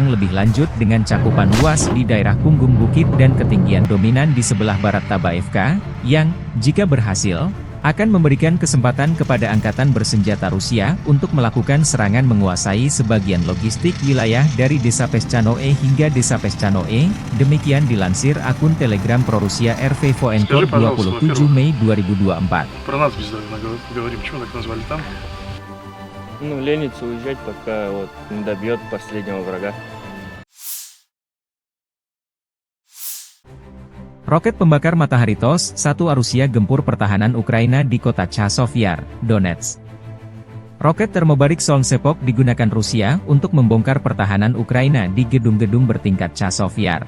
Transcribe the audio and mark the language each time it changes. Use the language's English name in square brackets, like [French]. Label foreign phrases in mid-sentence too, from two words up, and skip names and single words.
[Indonesian] lebih lanjut dengan cakupan luas di daerah punggung bukit dan ketinggian dominan di sebelah barat Tabaevka, yang, jika berhasil, akan memberikan kesempatan kepada angkatan bersenjata Rusia untuk melakukan serangan menguasai sebagian logistik wilayah dari desa Peschanoe hingga desa Peschanoe, demikian dilansir akun Telegram Pro-Rusia RV Voenko 27 Mei 2024. [Russian] Ну, ленится уезжать, пока вот не добьет последнего врага. [Indonesian] Roket pembakar matahari TOS-1 Rusia gempur pertahanan Ukraina di kota Chasiv Yar, Donetsk. Roket termobarik Solnsepok digunakan Rusia untuk membongkar pertahanan Ukraina di gedung-gedung bertingkat Chasiv Yar.